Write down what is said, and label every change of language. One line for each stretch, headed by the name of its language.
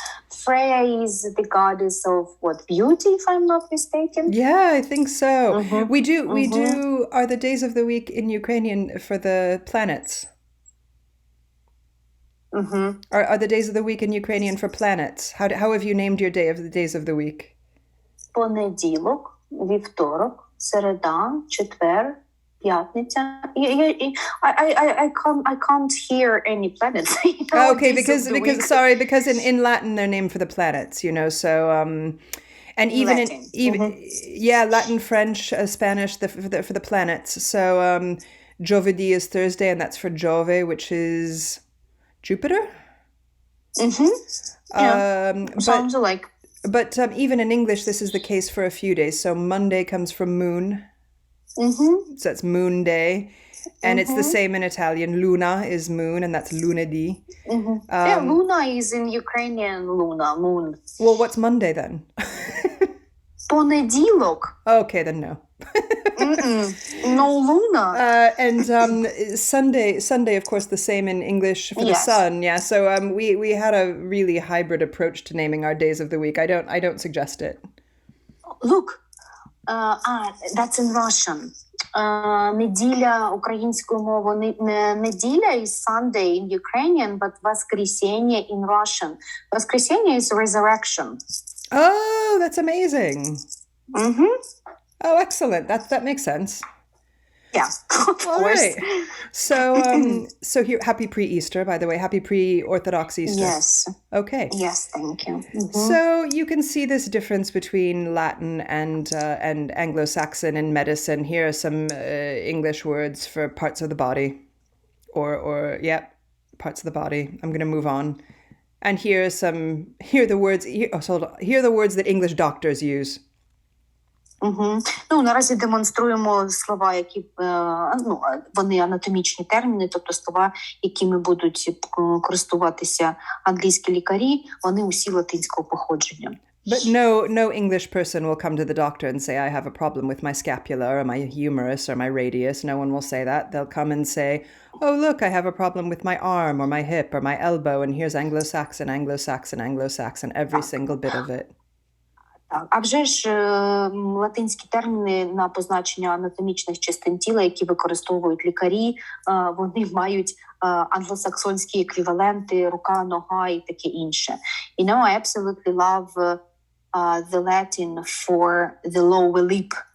English: Freya is the goddess of what, beauty, if I'm not mistaken? Yeah, I think so. We do are the days of the week in Ukrainian for the planets. Are the days of the week in Ukrainian for planets? How have you named your days of the week?
Ukrainian: Понеділок, вівторок, середа, четвер, п'ятниця.
English: I can't hear any planets. Okay, because in Latin they're named for the planets, so and even Latin. Latin, French, Spanish for the planets. So Jovedi is Thursday, and that's for Jove, which is Jupiter? Sounds alike. But even in English, this is the case for a few days. So Monday comes from moon. So that's moon day. And it's the same in Italian. Luna is moon, and that's lunedì. Luna is in Ukrainian luna, moon. Well, what's Monday then?
Ukrainian: Понеділок.
English: Okay, then no. No luna. And Sunday, of course, the same in English for the sun. Yeah, so we had a really hybrid approach to naming our days of the week. I don't suggest it. Look, that's in Russian.
Ukrainian: Неділя українською мовою.
English: Неділя is Sunday in Ukrainian, but воскресенье in Russian. Воскресенье is resurrection. Oh, that's amazing. Oh, excellent. That makes sense. Yeah, of course. Right. So here, happy pre-Easter, by the way. Happy pre-Orthodox Easter. Yes. Okay. Yes, thank you. So you can see this difference between Latin and Anglo-Saxon in medicine. Here are some English words for parts of the body, parts of the body. I'm going to move on. And here are the words that English doctors use.
Ukrainian: Наразі демонструємо слова, які вони анатомічні терміни, тобто слова, якими будуть користуватися англійські лікарі, вони усі латинського походження.
English: But no English person will come to the doctor and say, I have a problem with my scapula or my humerus or my radius. No one will say that. They'll come and say, oh, look, I have a problem with my arm or my hip or my elbow. And here's Anglo-Saxon, Anglo-Saxon, Anglo-Saxon, every single bit of it.
Ukrainian: А вже ж латинські терміни на позначення анатомічних частин тіла, які використовують лікарі, вони мають англосаксонські еквіваленти, рука, нога і таке інше.
English: I absolutely love the Latin for the lower lip.